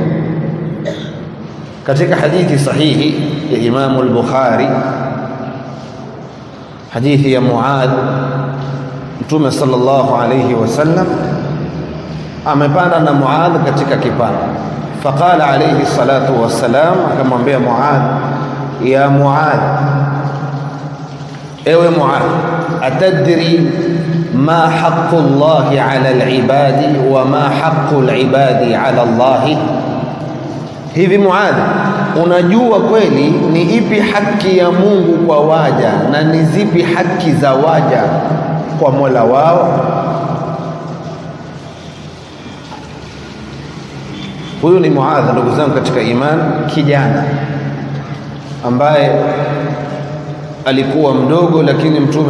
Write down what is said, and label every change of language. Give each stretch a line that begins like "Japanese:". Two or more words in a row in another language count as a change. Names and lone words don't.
Swahili: Katika hadithi sahihi ya Imam al-Bukhari, hadithi ya Muadh, Mtume
Arabic: صلى الله عليه وسلم
Swahili: amepanda na Muadh katika kipanda.
Arabic: فقال عليه الصلاة والسلام, akamwambia Muadh, ya Muadh, ewe Muadh, أتدري ما حق الله على العباد وما حق العباد على الله?
Swahili: Hivi Muadh, unajua kweli ni ipi haki ya Mungu kwa waja na ni zipi haki za waja kwa Mola wao? Huyu ni Muadh, ndugu zangu katika iman, kijana ambaye alikuwa mdogo, lakini Mtume